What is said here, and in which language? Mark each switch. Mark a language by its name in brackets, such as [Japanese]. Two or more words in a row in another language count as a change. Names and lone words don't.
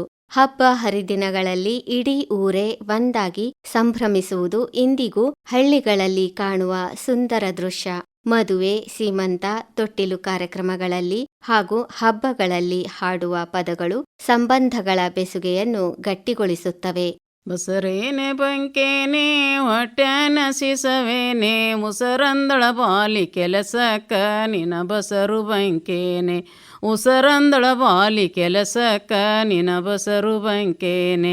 [Kannada] ಹಬ್ಬ ಹರಿದಿನಗಳಲ್ಲಿ ಇಡೀ ಊರೇ ಒಂದಾಗಿ ಸಂಭ್ರಮಿಸುವುದು ಇಂದಿಗೂ ಹಳ್ಳಿಗಳಲ್ಲಿ ಕಾಣುವ ಸುಂದರ ದೃಶ್ಯ. ಮದುವೆ, ಸೀಮಂತ, ತೊಟ್ಟಿಲು ಕಾರ್ಯಕ್ರಮಗಳಲ್ಲಿ ಹಾಗೂ ಹಬ್ಬಗಳಲ್ಲಿ ಹಾಡುವ ಪದಗಳು ಸಂಬಂಧಗಳ ಬೆಸುಗೆಯನ್ನು ಗಟ್ಟಿಗೊಳಿಸುತ್ತವೆ. ಬಸರೇನೆ ಬಂಕೇನೆ ಹೊಟ್ಯಾನ ಸಿಸವೇನೆ, ಮುಸರಂದಳ ಬಾಲಿ ಕೆಲಸಕ್ಕ ನಿನ ಬಸರು ಬಂಕೇನೆ, ಉಸರಂದಳ ಬಾಲಿ ಕೆಲಸಕ್ಕ ನಿನ ಬಸರು ಬಂಕೇನೆ,